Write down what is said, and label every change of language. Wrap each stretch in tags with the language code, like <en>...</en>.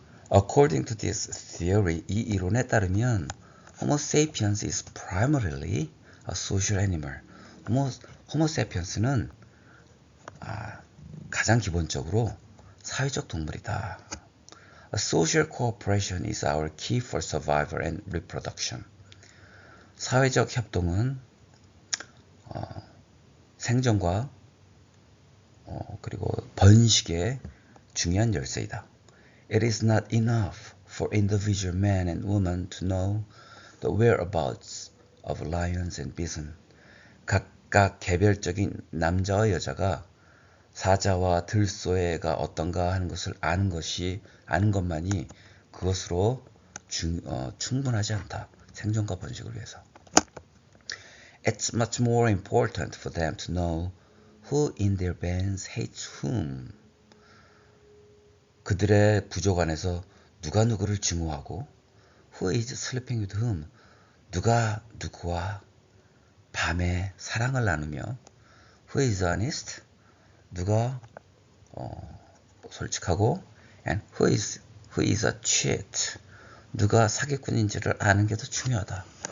<en>According to this theory,</en> <ko>이 이론에 따르면</ko> <en>Homo sapiens is primarily a social animal.</en> <ko>Homo sapiens는 가장 기본적으로 사회적 동물이다.</ko> <en>A social cooperation is our key for survival and reproduction.</en> <ko>사회적 협동은 생존과 그리고 번식의 중요한 열쇠이다.</ko> <en>It is not enough for individual men and women to know the whereabouts of lions and bison.</en> <ko>각각 개별적인 남자와 여자가 사자와 들소가 어떤가 하는 것을 아는 것만이 그것으로 충분하지 않다. 생존과 번식을 위해서.</ko> <en>It's much more important for them to know who in their bands hates whom.</en> <ko>그들의 부족 안에서 누가 누구를 증오하고</ko> <en>who is sleeping with whom.</en> <ko>누가 누구와 밤에 사랑을 나누며</ko> <en>who is honest.</en> <ko>누가 솔직하고</ko> <en>and who is a cheat.</en> <ko>누가 사기꾼인지를 아는 게 더 중요하다.</ko>